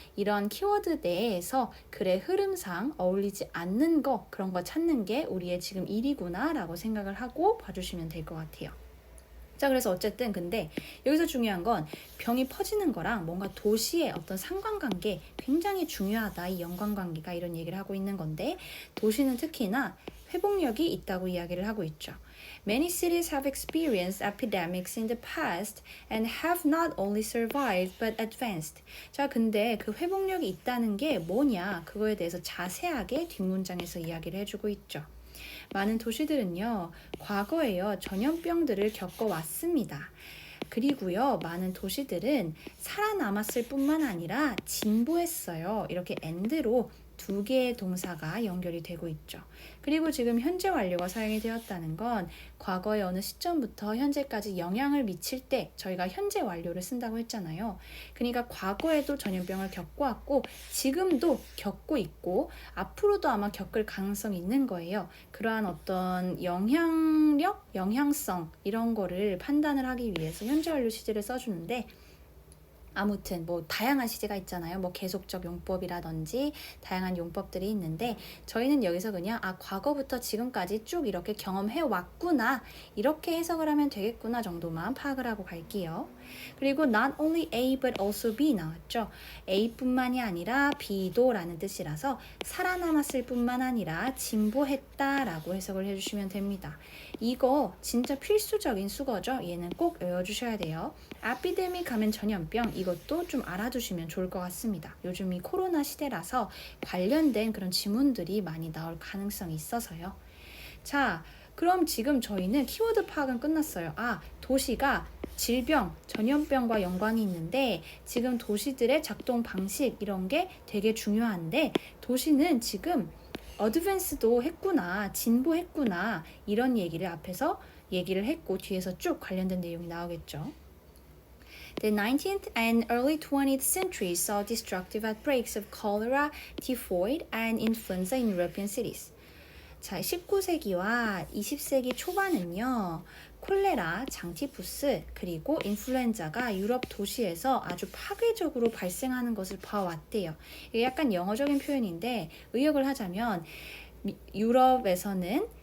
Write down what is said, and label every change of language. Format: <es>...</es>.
<ko>이런 키워드 내에서 글의 흐름상 어울리지 않는 거, 그런 거 찾는 게 우리의 지금 일이구나 라고 생각을 하고 봐주시면 될 것 같아요. 자, 그래서 어쨌든 근데 여기서 중요한 건 병이 퍼지는 거랑 뭔가 도시의 어떤 상관관계 굉장히 중요하다. 이 연관관계가 이런 얘기를 하고 있는 건데 도시는 특히나 회복력이 있다고 이야기를 하고 있죠.</ko> <en>Many cities have experienced epidemics in the past and have not only survived but advanced.</en> <ko>자, 근데 그 회복력이 있다는 게 뭐냐? 그거에 대해서 자세하게 뒷문장에서 이야기를 해주고 있죠. 많은 도시들은요, 과거에요, 전염병들을 겪어왔습니다. 그리고요, 많은 도시들은 살아남았을 뿐만 아니라 진보했어요. 이렇게 and로 두 개의 동사가 연결이 되고 있죠. 그리고 지금 현재 완료가 사용이 되었다는 건 과거의 어느 시점부터 현재까지 영향을 미칠 때 저희가 현재 완료를 쓴다고 했잖아요. 그러니까 과거에도 전염병을 겪어왔고 지금도 겪고 있고 앞으로도 아마 겪을 가능성이 있는 거예요. 그러한 어떤 영향력, 영향성 이런 거를 판단을 하기 위해서 현재 완료 시제를 써주는데 아무튼 뭐 다양한 시제가 있잖아요. 뭐 계속적 용법이라든지 다양한 용법들이 있는데 저희는 여기서 그냥 과거부터 지금까지 쭉 이렇게 경험해 왔구나 이렇게 해석을 하면 되겠구나 정도만 파악을 하고 갈게요. 그리고</ko> <en>not only A but also B</en> <ko>나왔죠. A뿐만이 아니라 B도 라는 뜻이라서 살아남았을 뿐만 아니라 진보했다 라고 해석을 해주시면 됩니다. 이거 진짜 필수적인 수거죠. 얘는 꼭 외워주셔야 돼요. 에피데믹 하면 전염병 이것도 좀 알아두시면 좋을 것 같습니다. 요즘 이 코로나 시대라서 관련된 그런 지문들이 많이 나올 가능성이 있어서요. 자, 그럼 지금 저희는 키워드 파악은 끝났어요. 도시가 질병, 전염병과 연관이 있는데 지금 도시들의 작동 방식 이런 게 되게 중요한데 도시는 지금 어드밴스도 했구나, 진보했구나 이런 얘기를 앞에서 얘기를 했고 뒤에서 쭉 관련된 내용이 나오겠죠.</ko> <en>The 19th and early 20th centuries saw destructive outbreaks of cholera, typhoid, and influenza in European cities.</en> <ko>자, 19세기와 20세기 초반은요, 콜레라, 장티푸스, 그리고 인플루엔자가 유럽 도시에서 아주 파괴적으로 발생하는 것을 봐왔대요. 이게 약간 영어적인 표현인데 의역을 하자면 유럽에서는</ko>